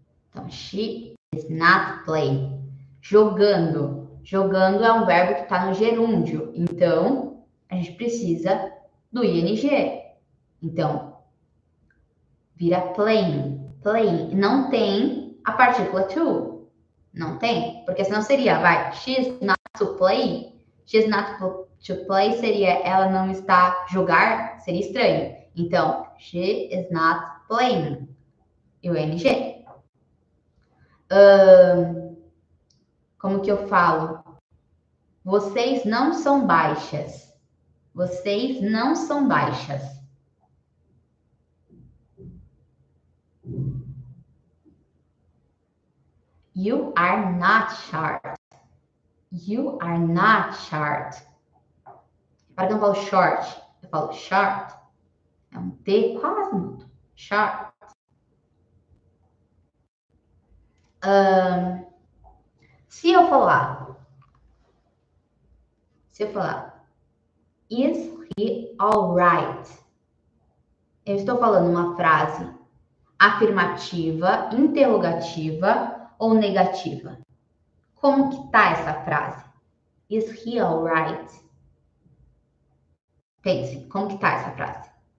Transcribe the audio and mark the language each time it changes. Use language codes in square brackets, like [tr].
[en] Então, she is not playing. [pt] Jogando. Jogando é um verbo que está no gerúndio. Então, a gente precisa do ing. Então, vira playing. Playing. Não tem a partícula to. Não tem. Porque senão seria, vai, [en] she is not to play. She's not to play [pt] seria ela não está jogar, seria estranho. Então, [en] she is not playing. [pt] E o NG. Como que eu falo? Vocês não são baixas. Vocês não são baixas. [en] You are not short. You are not short. [pt] Para que eu não falo short, eu falo short. É um T quase mudo. Short. Se eu falar, [en] is he alright? [pt] Eu estou falando uma frase afirmativa, interrogativa ou negativa? Como que tá essa frase? [en] Is he alright? [pt] Pense, como que tá essa frase?